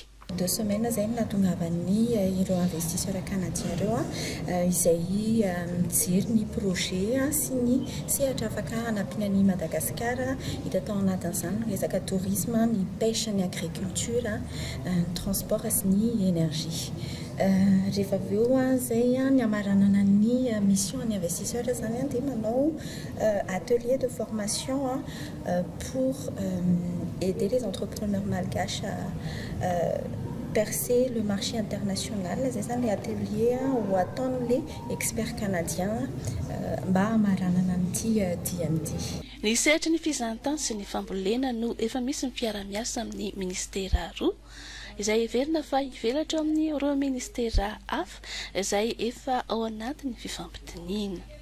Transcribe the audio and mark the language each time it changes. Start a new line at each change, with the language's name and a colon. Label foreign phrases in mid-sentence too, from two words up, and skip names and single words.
Malagasy: 2 semaines zay nahatongavan'ny ireo
French: investisseurs canadiens
Malagasy: ireo izay mijery ny projet sy ny sehatra afaka hanampiana ny Madagasikara hita tao anatin'izany resaka tourisme, ny pêche, ny agriculture, ny transport sy ny énergie. Rehefa avy eo zay ny amaranana ny mission ny investisseurs zany dia manao
French: atelier de formation pour aider les entrepreneurs malgaches à percer le marché international.
Malagasy: Zay zany le atelier ho ataon'le
French: experts canadiens
Malagasy: mba hamaranana an'ity DMD. Ny sehatra ny fizahan-tany sy ny fambolena no efa misy ny fiara-miasa amin'ny ministera roa izay heverina fa hivelatra amin'ny ireo ministera hafa izay efa ao anatin'ny fifampitoniana.